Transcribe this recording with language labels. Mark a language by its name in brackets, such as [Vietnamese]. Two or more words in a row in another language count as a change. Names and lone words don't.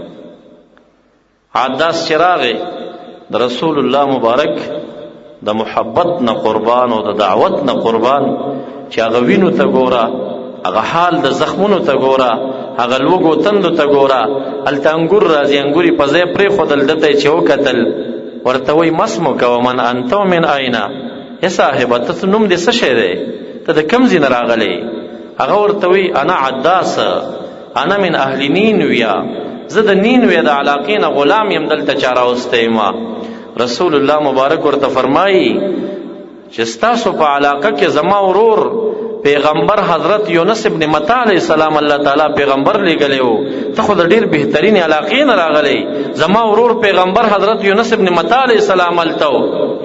[Pashto] عداس چې راغی د رسول الله مبارک د محبت نه قربان او د دعوت نه قربان، چې هغه وینو ته ګوره، هغه حال د زخمونو ته ګوره، هغه لوږو تندو ته ګوره. هلته انګور راځي، انګور یې په ځای پرېښودل، ده ته یې چې وکتل ورته وایي [Arabic] مسمک ومن انت ومن اینا، [Pashto] ای صاحبه ته نوم دې څه شی دی، ته د کوم ځای نه راغلی؟ هغه ورته وایي [Arabic] انا عداس انا من اهل نینویا، [Pashto] زه د نینویا د علاقې نه غلام یم، دلته چا راوستی ما. رسول الله مبارک ورته فرمایي چې ستاسو په علاقه کې زما ورور پیغمبر حضرت یونس ابن متی [Arabic] علیه السلام [Pashto] الله تعالی پیغمبر لیږلی و، ته خو د ډېر بهترین علاقې نه راغلی، زما ورور پیغمبر حضرت یونس ابن متی [Arabic] علیه السلام [Pashto] هلته و.